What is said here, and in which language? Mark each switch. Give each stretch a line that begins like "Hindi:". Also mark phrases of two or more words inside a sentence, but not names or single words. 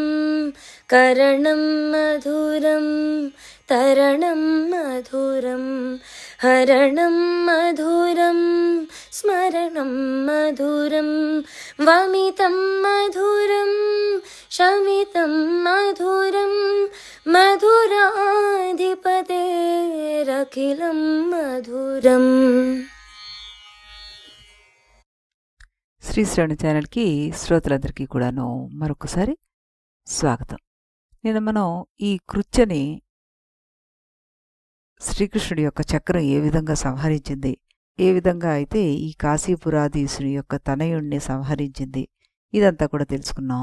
Sanskrit: करणं मधुरं तरणं मधुरं हरणं मधुरं स्मरणं मधुरं। वमितं मधुरं शमितं मधुरं मधुराधिपतेरखिलं मधुरम्।
Telugu: శ్రీ శ్రవణ ఛానల్కి శ్రోతలందరికీ కూడాను మరొకసారి స్వాగతం. నేను మనం ఈ కృత్యని శ్రీకృష్ణుడి యొక్క చక్రం ఏ విధంగా సంహరించింది, ఏ విధంగా అయితే ఈ కాశీపురాధీశుని యొక్క తనయుణ్ణి సంహరించింది, ఇదంతా కూడా తెలుసుకున్నాం.